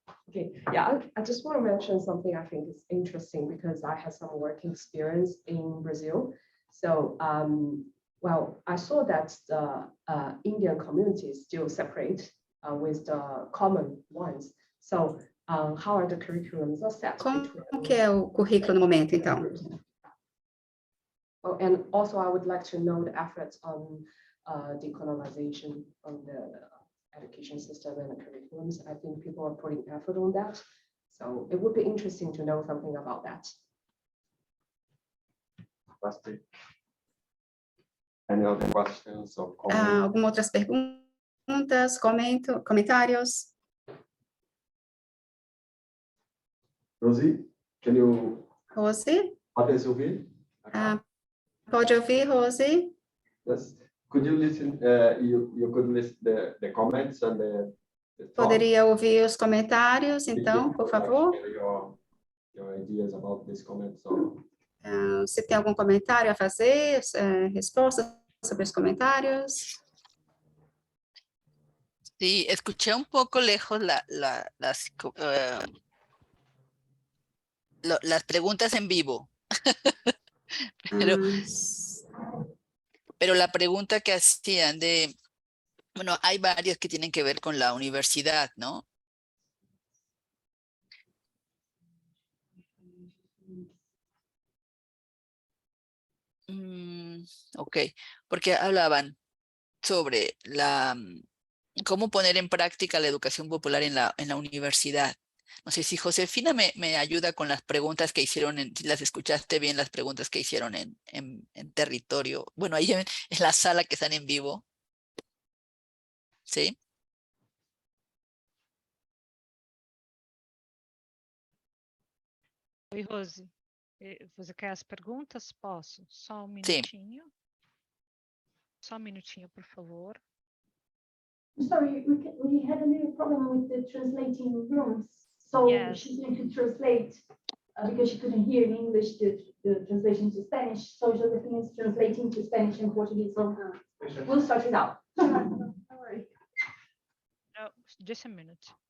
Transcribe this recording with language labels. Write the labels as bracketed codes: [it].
[en] Okay, yeah, I just want to mention something I think is interesting because I had some working experience in Brazil. So, well, I saw that the Indian community is still separate with the common ones. So, how are the curriculums are set? [pt] Como que é o currículo no momento, então? [en] Oh, and also, I would like to know the efforts on decolonization of the education system and the curriculums. I think people are putting effort on that. So it would be interesting to know something about that. Fantastic. Any other questions or comments? [pt] Algumas outras perguntas, comentários? [en] Rosie, can you Rose? [pt] pode ouvir? Pode ouvir, Rose? [en] Yes. Could you listen? You could listen the comments and the talk? [pt] Poderia ouvir os comentários, então, por favor? [en] Your ideas about these comments. Or... [pt] Você tem algum comentário a fazer? Respostas sobre os comentários? [es] Sí, escuché un poco lejos las preguntas en vivo. Pero la pregunta que hacían bueno, hay varias que tienen que ver con la universidad, ¿no? Ok, porque hablaban sobre cómo poner en práctica la educación popular en la universidad. No sé si Josefina me ayuda con las preguntas que hicieron, si las escuchaste bien, las preguntas que hicieron en territorio. Bueno, ahí en la sala que están en vivo. ¿Sí? [pt] Oi, Rose. Você quer as perguntas? Posso? Só um [es] Sí. [pt] minutinho. Só um minutinho, por favor. [en] Sorry, we had a little problem with the translating rooms. So Yes. she's going to translate because she couldn't hear in English the translation to Spanish. So Josephine is translating to Spanish and Portuguese. So we'll start it out. No, just a minute.